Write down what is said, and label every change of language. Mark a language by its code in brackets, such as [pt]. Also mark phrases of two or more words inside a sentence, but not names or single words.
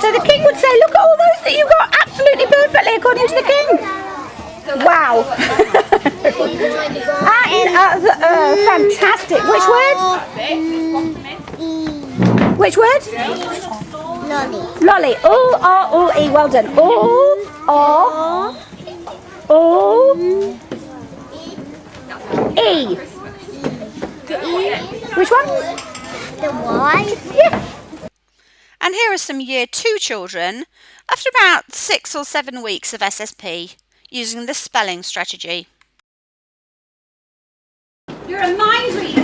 [en] So the king would say, look at all those that you got absolutely perfectly according to the king. Wow. Fantastic. Which word? Which word? Lolly. Lolly. O-R-O-E. Well done. O-R-O-E. Which one? The Y. Yeah. And here are some Year 2 children after about 6 or 7 weeks of SSP using the spelling strategy. You're a mind reader.